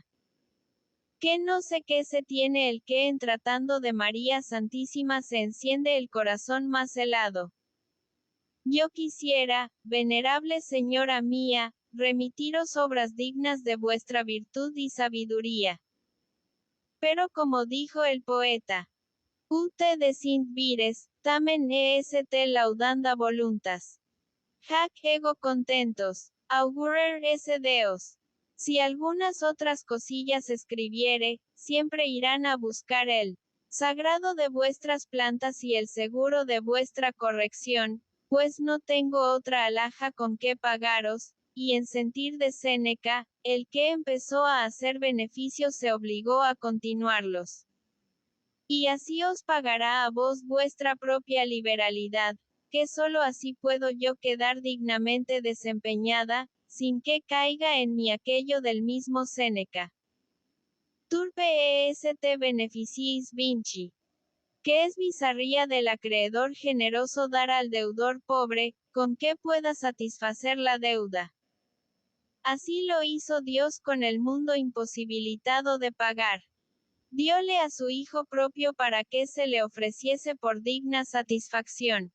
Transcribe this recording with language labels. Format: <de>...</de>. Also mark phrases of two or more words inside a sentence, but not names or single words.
<es>Que no sé qué se tiene el que en tratando de María Santísima se enciende el corazón más helado. Yo quisiera, venerable señora mía, remitiros obras dignas de vuestra virtud y sabiduría. Pero como dijo el poeta,</es> <la>ut de sint vires, tamen est laudanda voluntas. Hac ego contentos, augurer esse Deos.</la> <es>Si algunas otras cosillas escribiere, siempre irán a buscar el sagrado de vuestras plantas y el seguro de vuestra corrección, pues no tengo otra alhaja con que pagaros, y en sentir de Séneca, el que empezó a hacer beneficios se obligó a continuarlos. Y así os pagará a vos vuestra propia liberalidad, que sólo así puedo yo quedar dignamente desempeñada, sin que caiga en mí aquello del mismo Séneca.</es> <la>Turpe est beneficiis vinci.</la> <es>Que es bizarría del acreedor generoso dar al deudor pobre, con que pueda satisfacer la deuda. Así lo hizo Dios con el mundo imposibilitado de pagar. Diole a su Hijo propio para que se le ofreciese por digna satisfacción.</es>